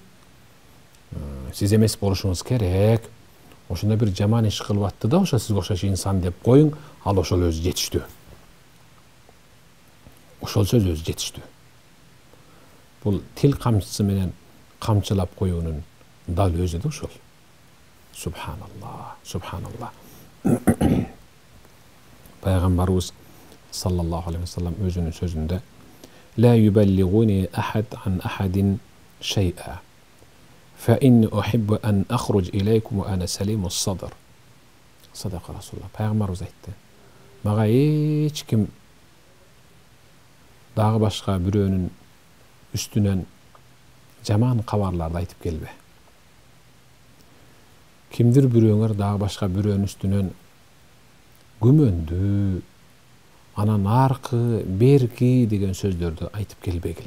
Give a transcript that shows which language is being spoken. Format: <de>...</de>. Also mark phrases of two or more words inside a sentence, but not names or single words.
<ky>Сиз эмес болушуңуз керек. Ошондой бир жаман иш кылып атты да, ошо сизге окшош инсан деп коюң, ал ошол өзү жетиштүү. Ошол сөз өзү жетиштүү. Бул тил камчысы менен камчылап коюунун дал өзү да ошол.</ky> <ar>سبحان الله، سبحان الله.</ar> <ky>Пайгамбарыбыз</ky> <ar>صلى الله عليه وسلم</ar> <ky>өзүнүн сөзүндө</ky> <ar>لا يبلغني أحد عن أحد شيئا فإن أحب أن أخرج إليكم وأنا سليم الصدر. صدق رسول الله.</ar> <ky>Пайгамбарыбыз айтты. Мага эч ким дагы башка бирөөнүн үстүнөн жаман кабарларды айтып келбе. Кимдир бирөөңөр дагы башка бирөөнүн үстүнөн күмөндүү, анан аркы, берки деген сөздөрдү айтып келбегиле.</ky>